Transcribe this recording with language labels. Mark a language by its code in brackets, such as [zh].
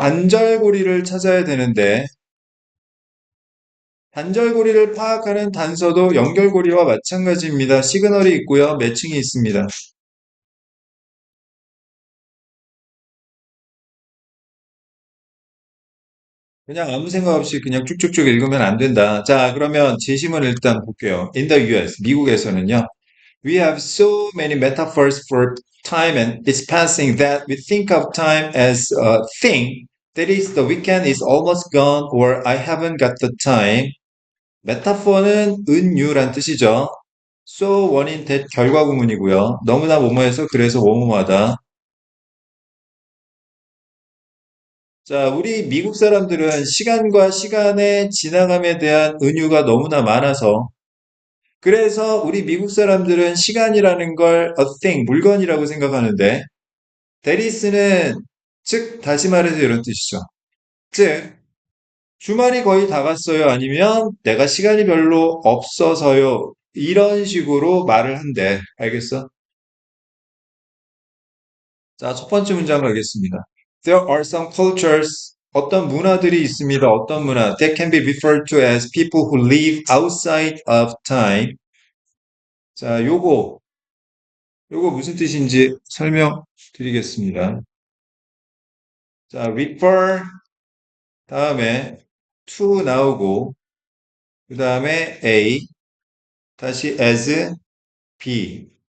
[ko] 단절고리를 찾아야 되는데, 단절고리를 파악하는 단서도 연결고리와 마찬가지입니다. 시그널이 있고요. 매칭이 있습니다. 그냥 아무 생각 없이 그냥 쭉쭉쭉 읽으면 안 된다. 자, 그러면 제시문 일단 볼게요. [en] In the US, [ko] 미국에서는요. [en] We have so many metaphors for time and its passing that we think of time as a thing. That is, the weekend is almost gone or I haven't got the time. [ko] 메타포는 은유란 뜻이죠. So, 원인, that 결과 구문이고요. 너무나 뭐뭐해서 그래서 뭐뭐하다. 자, 우리 미국 사람들은 시간과 시간의 지나감에 대한 은유가 너무나 많아서 그래서 우리 미국 사람들은 시간이라는 걸 a thing, 물건이라고 생각하는데 데리스는 즉 다시 말해서 이런 뜻이죠. 즉 주말이 거의 다 갔어요. 아니면 내가 시간이 별로 없어서요. 이런 식으로 말을 한대. 알겠어? 자, 첫 번째 문장 가겠습니다. [en] There are some cultures, [ko] 어떤 문화들이 있습니다. 어떤 문화? [en] That can be referred to as people who live outside of time. [ko] 자, 요거 무슨 뜻인지 설명드리겠습니다. 자, refer 다음에 to 나오고 그 다음에 A 다시 as B.